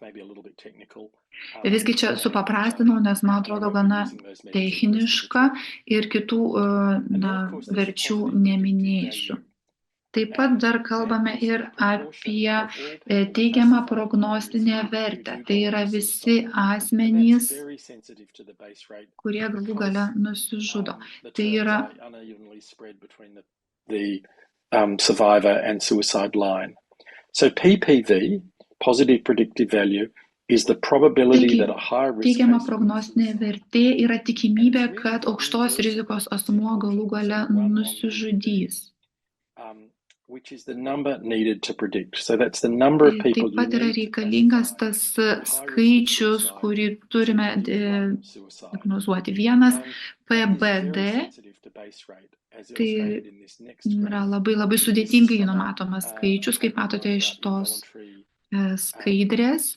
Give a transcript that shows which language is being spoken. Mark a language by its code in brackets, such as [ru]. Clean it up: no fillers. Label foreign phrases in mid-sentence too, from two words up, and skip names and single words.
[lt] Visgi čia supaprastinau, nes man atrodo gana techniška ir kitų verčių neminėsiu. Taip pat dar kalbame ir apie teigiamą prognostinę vertę. Tai yra visi asmenys, kurie galų gale nusižudo. Tai yra [en] survivor and suicide line. So PPV, positive predictive value, is the probability that a high risk [lt] teigiama prognostinė vertė yra tikimybė, kad aukštos rizikos asmuo galų gale nusižudys. [en] Which is the number needed to predict. So that's the number of people. [lt] Taip pat yra reikalingas tas skaičius, kurį turime diagnozuoti. Vienas PBD, tai yra labai sudėtingai numatomas skaičius, kaip matote iš tos skaidrės.